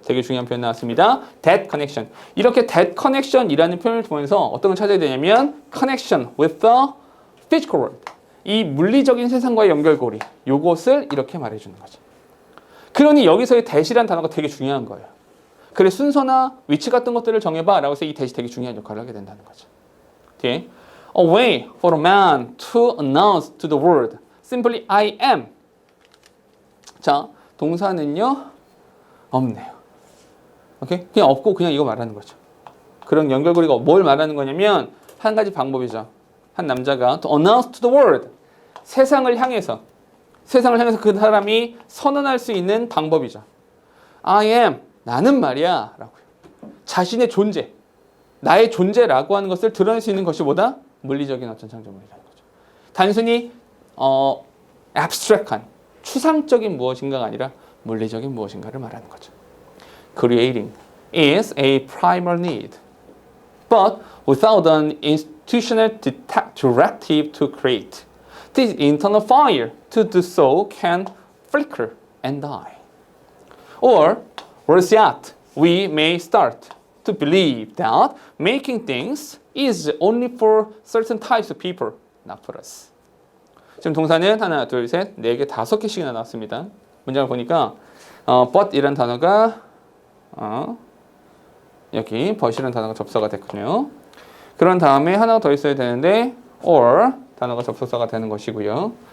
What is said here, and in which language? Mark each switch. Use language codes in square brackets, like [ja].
[ko] 되게 중요한 표현 나왔습니다. that connection. 이렇게 that connection이라는 표현을 통해서 어떤 걸 찾아야 되냐면 [en] connection with the physical world. [ko] 이 물리적인 세상과의 연결고리, 요것을 이렇게 말해주는 거죠. 그러니 여기서의 that이라는 단어가 되게 중요한 거예요. 그래 순서나 위치 같은 것들을 정해봐 라고 해서 이 that이 되게 중요한 역할을 하게 된다는 거죠. 뒤에 [en] A way for a man to announce to the world simply I am. [ko] 자, 동사는요 없네요. 오케이? 그냥 없고 그냥 이거 말하는 거죠. 그런 연결고리가 뭘 말하는 거냐면 한 가지 방법이죠. 한 남자가 [en] to announce to the world, [ko] 세상을 향해서 그 사람이 선언할 수 있는 방법이죠. [en] I am, [ko] 나는 말이야 라고요. 자신의 존재, 나의 존재라고 하는 것을 드러낼 수 있는 것이 뭐다? 물리적인 어떤 창조물이라는 거죠. 단순히 abstract한, 추상적인 무엇인가가 아니라 물리적인 무엇인가를 말하는 거죠. [en] Creating is a primal need, but without an institutional directive to create, this internal fire to do so can flicker and die. Or, worse yet, we may start to believe that making things is only for certain types of people, not for us. [ko] 지금 동사는 하나, 둘, 셋, 네 개, 다섯 개씩이나 나왔습니다. 문장을 보니까 but이라는 단어가 여기 but이라는 단어가 접수가 됐군요. 그런 다음에 하나가 더 있어야 되는데 or 단어가 접속사가 되는 것이고요.